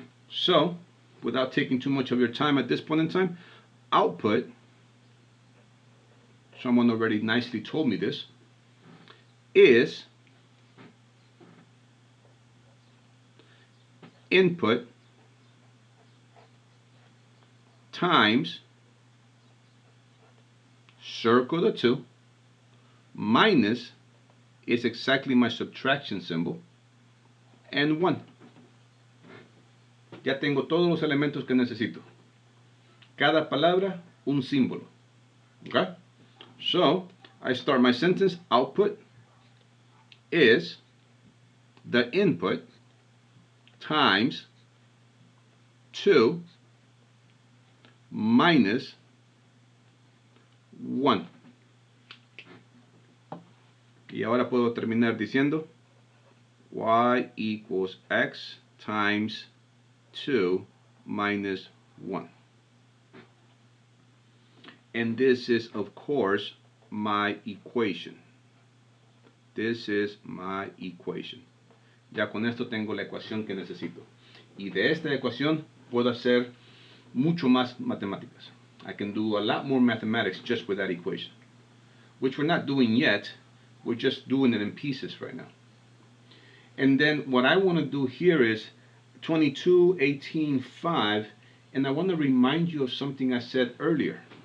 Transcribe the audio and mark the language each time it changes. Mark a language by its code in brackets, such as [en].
[en] So, without taking too much of your time at this point in time, output, someone already nicely told me this, is input times, circle the 2, minus is exactly my subtraction symbol, and 1. Ya tengo todos los elementos que necesito. [es] Cada palabra, un símbolo. [en] Okay? So, I start my sentence, output is the input times 2 minus 1. [es] Y ahora puedo terminar diciendo [en] y equals x times 2 minus 1. And this is, of course, my equation. This is my equation. [es] Ya con esto tengo la ecuación que necesito. Y de esta ecuación puedo hacer mucho más matemáticas. [en] I can do a lot more mathematics just with that equation, which we're not doing yet. We're just doing it in pieces right now. And then what I want to do here is 22, 18, 5, and I want to remind you of something I said earlier.